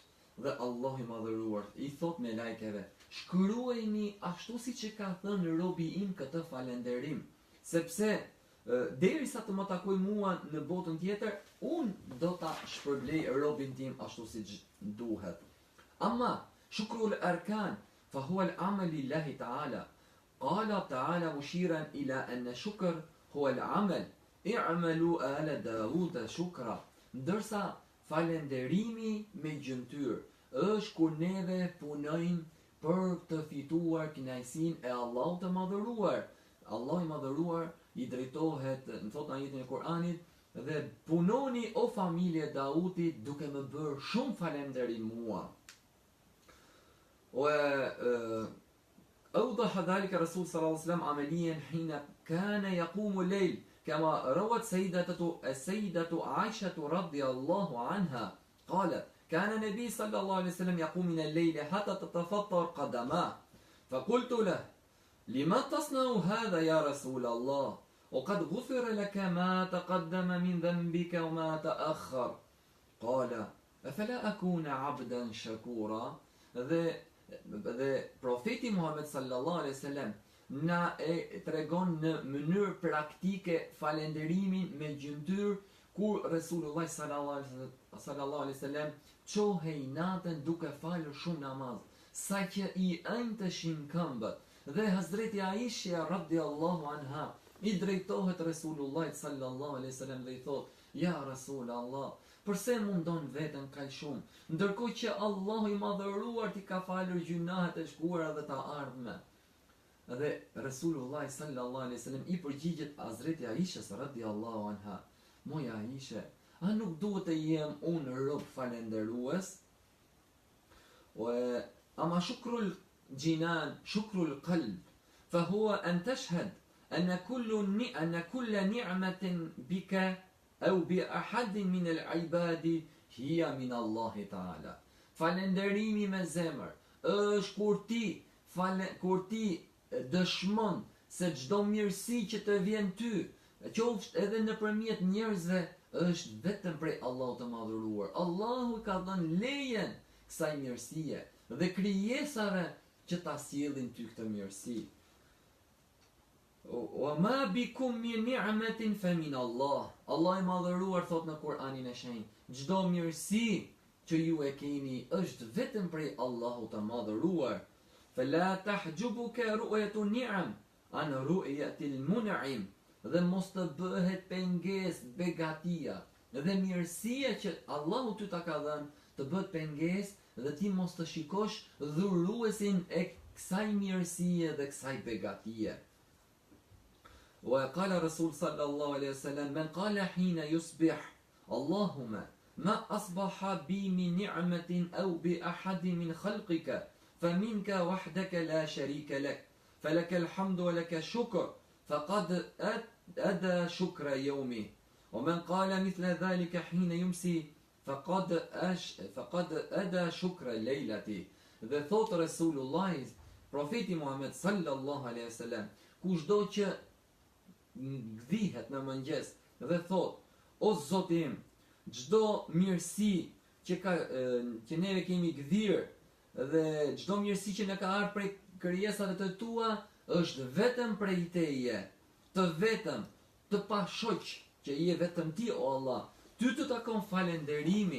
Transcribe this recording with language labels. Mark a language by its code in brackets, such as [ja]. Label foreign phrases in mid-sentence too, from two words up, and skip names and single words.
[sq] Dhe Allah i madhëruar i thot me lajkeve: shkruajini ashtu siç e ka thënë robi im këtë falenderim, sepse derisa të më takoj mua në botën tjetër, unë do ta shpërblej robin tim ashtu siç duhet. [ar] أما شكر الأركان فهو العمل لله تعالى. قال تعالى مشيرا إلى أن الشكر هو العمل. اعملوا آل داود شكرا. [sq] Ndërsa falenderimi me gjymtyr është kur neve punojmë për të fituar kënaqësinë e Allahut të madhëruar. Allah i madhëruar i drejtohet, në thot në ajetin e Kur'anit, dhe punoni o familje Dautit duke më bërë shumë falenderim mua. [ar] أوضح ذلك الرسول صلى الله عليه وسلم عمليا حين كان يقوم الليل كما روت السيدة عائشة رضي الله عنها قالت كان النبي صلى الله عليه وسلم يقوم من الليل حتى تتفطر قدماه فقلت له لما تصنع هذا يا رسول الله وقد غفر لك ما تقدم من ذنبك وما تأخر قال أفلا أكون عبدا شكورا. [sq] Dhe profeti Muhammed [ar] صلى الله عليه وسلم [sq] na e tregon në mënyrë praktike falenderimin me gjymtyr, kur Resulullah [ar] صلى الله عليه وسلم [sq] çohej natën duke falur shumë namaz, sa që i ënteshin këmbët. Dhe Hazreti Aisha [ar] رضي الله عنها [sq] i drejtohet Resulullah [ar] صلى الله عليه وسلم [sq] dhe i thot: Ja Resulullah, përse mundon veten kaq shumë, ndërkohë që Allahu i madhëruar ti ka falur gjunahet e shkuara dhe të ardhme. Dhe Resulullah [ar] صلى الله عليه وسلم [sq] i përgjigjet Hazreti Aisha [ar] رضي الله عنها: [sq] Moja Aisha, a nuk duhet të jem unë rob falenderues? [ar] أما شكر الجنان، شكر القلب, فهو أن تشهد أن كل نعمة بك أو بأحد من العباد هي من الله تعالى. [sq] Falenderimi me zemër është kur ti dëshmon se çdo mirësi që të vjen ty, qoftë edhe nëpërmjet njerëzve, është vetëm prej Allahut të madhëruar. Allahu ka dhënë lejen kësaj mirësie dhe krijesave që ta sjellin ty këtë mirësi. [ar] وَمَا بِكُم مِّن نِعْمَةٍ فَمِنَ اللَّهِ. [sq] Allah I madhëruar thot në Kur'anin e shenjtë, çdo mirësi që ju e keni është vetëm prej Allahut të madhëruar. [ar] فَلَا تَحْجُبُكَ رُؤْيَةُ النِّعَمِ عَنْ رُؤْيَةِ الْمُنْعِمِ. [sq] Dhe mos të bëhet pengesë begatia dhe mirësia që Allahu ty ta ka dhënë të bëhet pengesë dhe ti mos të shikosh dhuruesin e kësaj mirësie dhe kësaj begatie. [ar] وقال رسول صلى الله عليه وسلم من قال حين يصبح اللهم ما أصبح بي من نعمة أو بأحد من خلقك فمنك وحدك لا شريك لك فلك الحمد ولك الشكر فقد أدى شكر يومه ومن قال مثل ذلك حين يمسي فقد أدى شكر ليلته. [sq] Dhe thot Resulullah, profeti Muhammed [ar] صلى الله عليه وسلم, [sq] kushdo që gdhihet në mëngjes dhe thot, o Zoti im, çdo mirësi që neve kemi gdhir dhe çdo mirësi që na ka ardhur prej krijesave të tua është vetëm prej teje, të vetëm, të pashoq, që je vetëm ti o Allah, ty të takon falënderimi.